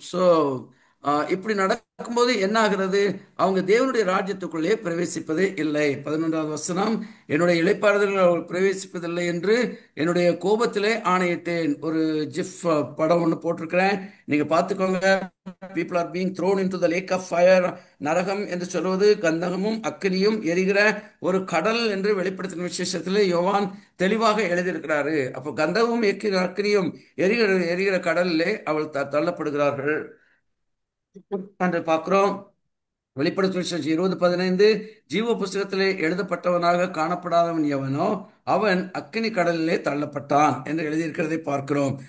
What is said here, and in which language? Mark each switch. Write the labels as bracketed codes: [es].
[ta] So இப்படி நடக்கும்போது என்ன ஆகிறது, அவங்க தேவனுடைய ராஜ்யத்துக்குள்ளே பிரவேசிப்பது இல்லை. 11வது வசனம், என்னுடைய இளைப்பாறுதல்கள் அவர்கள் பிரவேசிப்பதில்லை என்று என்னுடைய கோபத்திலே ஆணையிட்டேன். ஒரு ஜிஃப் படம் ஒன்று போட்டிருக்கிறேன், நீங்க பார்த்துக்கோங்க. [en] people are being thrown into the lake of fire. [ta] நரகம் என்று சொல்வது கந்தகமும் அக்கினியும் எரிகிற ஒரு கடல் என்று வெளிப்படுத்தின விசேஷத்தில் யோவான் தெளிவாக எழுதியிருக்கிறாரு. அப்போ கந்தகமும் அக்கினியும் எரிகிற கடலிலே அவள் தள்ளப்படுகிறார்கள் என்று பார்க்கிறோம். வெளிப்படுத்தும் 20:15, ஜீவ புஸ்தகத்திலே எழுதப்பட்டவனாக காணப்படாதவன் எவனோ அவன் அக்கினி கடலிலே தள்ளப்பட்டான் என்று எழுதியிருக்கிறதை பார்க்கிறோம்.